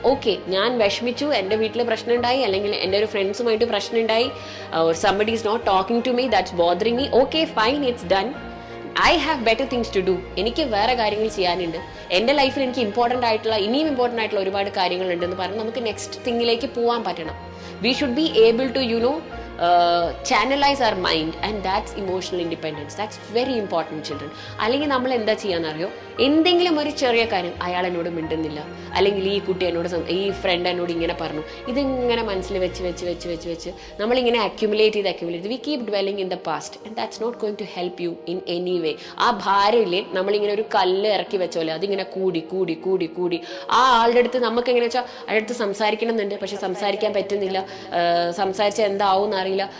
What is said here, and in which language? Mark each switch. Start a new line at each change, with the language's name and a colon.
Malayalam: Okay, ഞാൻ വിഷമിച്ചു, എൻ്റെ വീട്ടിൽ പ്രശ്നം ഉണ്ടായി, അല്ലെങ്കിൽ എൻ്റെ ഒരു ഫ്രണ്ട്സുമായിട്ട് പ്രശ്നം ഉണ്ടായി,
English: somebody is not talking to me, that's bothering me, okay fine, it's done, I have better things to do.
Malayalam: എനിക്ക് വേറെ കാര്യങ്ങൾ ചെയ്യാനുണ്ട്, എൻ്റെ ലൈഫിൽ എനിക്ക് ഇനിയും ഇമ്പോർട്ടൻ്റ് ആയിട്ടുള്ള ഒരുപാട് കാര്യങ്ങളുണ്ടെന്ന് പറഞ്ഞ് നമുക്ക് നെക്സ്റ്റ് തിങ്ങിലേക്ക് പോകാൻ പറ്റണം.
English: We should be able to channelize our mind, and that's emotional independence. That's very important, children.
Malayalam: അല്ലെങ്കിൽ നമ്മൾ എന്താ ചെയ്യാന്നറിയോ, എന്തെങ്കിലും ഒരു ചെറിയ കാര്യം അയാൾ എന്നോട് മിണ്ടുന്നില്ല, അല്ലെങ്കിൽ ഈ കുട്ടി എന്നോട്, ഈ ഫ്രണ്ട് എന്നോട് ഇങ്ങനെ പറഞ്ഞു, ഇതിങ്ങനെ മനസ്സിൽ വെച്ച് നമ്മളിങ്ങനെ accumulate
English: We keep dwelling in the past, and that's not going to help you in any way.
Malayalam: ആ ഭാരമില്ലേ, നമ്മളിങ്ങനെ ഒരു കല്ല് ഇറക്കി വെച്ചോലെ അതിങ്ങനെ കൂടി ആ ആളുടെ അടുത്ത് നമുക്ക് എങ്ങനെ വെച്ചാൽ അയാളുടെ അടുത്ത് സംസാരിക്കണം എന്നുണ്ട്, പക്ഷെ സംസാരിക്കാൻ പറ്റുന്നില്ല, സംസാരിച്ചാൽ എന്താവും അറിയില്ല.